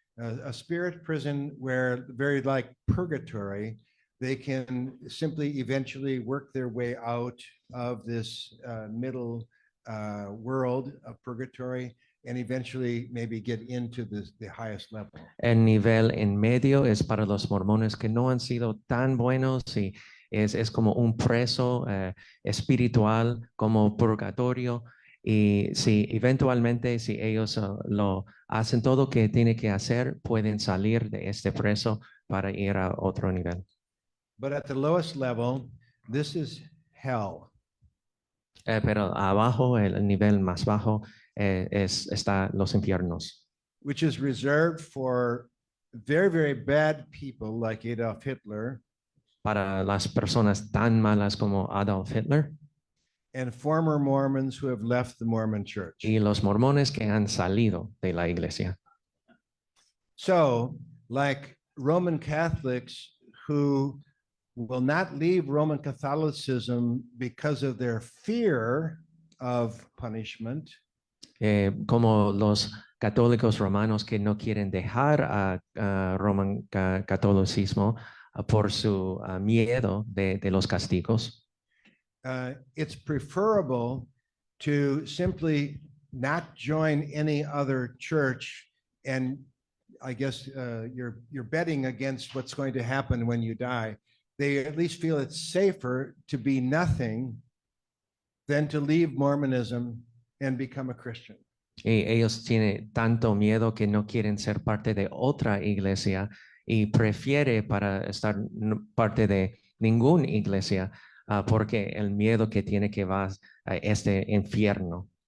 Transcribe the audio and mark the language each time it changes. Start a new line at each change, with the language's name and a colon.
English: a spirit prison where very like purgatory, they can simply eventually work their way out of this middle world of purgatory and eventually maybe get into the highest level.
Spanish: El nivel en medio es para los mormones que no han sido tan buenos y es como un preso espiritual, como purgatorio. Y si eventualmente, si ellos lo hacen todo que tiene que hacer, pueden salir de este preso para ir a otro nivel.
English: But at the lowest level, this is hell.
Spanish: Pero abajo, el nivel más bajo, está los infiernos,
English: Which is reserved for very, very bad people like Adolf Hitler
Spanish: para las personas tan malas como Adolf Hitler
English: and former Mormons who have left the Mormon church.
Spanish: y los mormones que han salido de la iglesia.
English: So, like Roman Catholics who will not leave Roman Catholicism because of their fear of punishment,
Spanish: Como los católicos romanos que no quieren dejar a Roman catolicismo por su miedo de los castigos.
English: it's preferable to simply not join any other church, and I guess you're betting against what's going to happen when you die. They at least feel it's safer to be nothing than to leave Mormonism and become a Christian.
Spanish: Y ellos tienen tanto miedo que no quieren ser parte de otra iglesia y prefiere para estar parte de ninguna iglesia porque el miedo que tiene que va a este infierno.